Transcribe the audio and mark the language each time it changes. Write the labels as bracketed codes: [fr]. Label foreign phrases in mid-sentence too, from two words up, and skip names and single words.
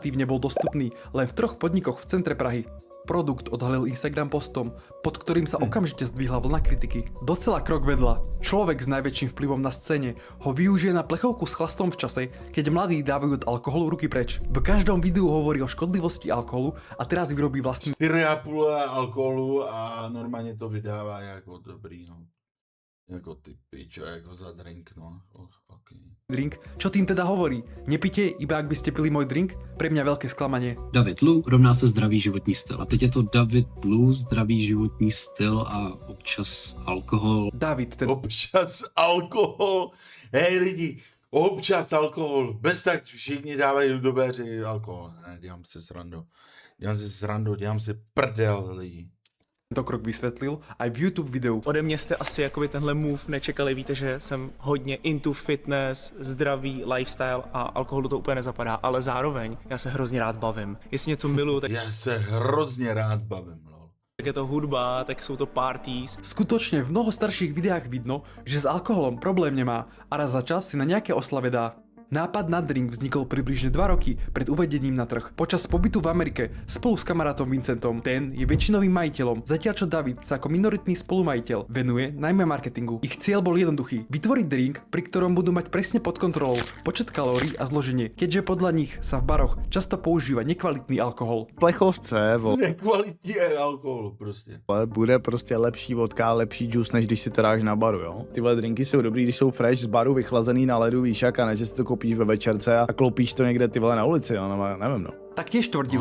[sk] Alternatívne bol dostupný len v 3 podnikoch v centre Prahy. Produkt odhalil Instagram postom, pod ktorým sa okamžite zdvihla vlna kritiky. Docela krok vedľa. Človek s najväčším vplyvom na scéne ho využije na plechovku s chlastom v čase, keď mladí dávajú od alkoholu ruky preč. V každom videu hovorí o škodlivosti alkoholu a teraz vyrobí vlastný [cs] 4,5 alkoholu a normálně to vydává jako dobrý, no. Jako ty pičo, jako za drink, no. Okay. [sk] drink. Čo tým teda hovorí? Nepite, iba ak by ste pili môj drink? Pre mňa veľké sklamanie. [cs] David Lu rovná se zdravý životní styl. A teď je to David Lu, zdravý životní styl a občas alkohol. [sk] David, ten [cs] Občas alkohol. Hej lidi, občas alkohol. Bez tak všichni dávají youtubeři alkohol. Ne, dělám si srandu, dělám si prdel lidi. [sk] tento krok vysvetlil aj v YouTube videu. [cs] Ode mě jste asi jakoby tenhle move nečekali, víte, že jsem hodně [en] into fitness, [cs] zdravý lifestyle a alkoholu to úplně nezapadá, ale zároveň já se hrozně rád bavím. Jestli něco miluju, tak Já se hrozně rád bavím, lol. je to hudba, tak jsou to parties. [sk] Skutočne v mnoho starších videách vidno, že s alkoholom problém nemá a raz za čas si na nejaké oslave dá. Nápad na drink vznikol približne 2 roky pred uvedením na trh. Počas pobytu v Amerike spolu s kamarátom Vincentom, ten je väčšinovým majiteľom, zatiaľ čo David sa ako minoritný spolumajiteľ venuje najmä marketingu. Ich cieľ bol jednoduchý: vytvoriť drink, pri ktorom budú mať presne pod kontrolou počet kalórií a zloženie, keďže podľa nich sa v baroch často používa nekvalitný alkohol. Plechovce, [cs] Nekvalitní alkohol prostě. bude prostě lepší vodka, lepší džus, než když si to dáš na baru, jo. Tyhle drinky jsou dobrý, když jsou fresh z baru, vychlazený na ledu, víš jak, a ne, že si to koupíš ve večerce a kloupíš to někde ty vole na ulici, jo, nevím, no. [sk] Taktiež tvrdili,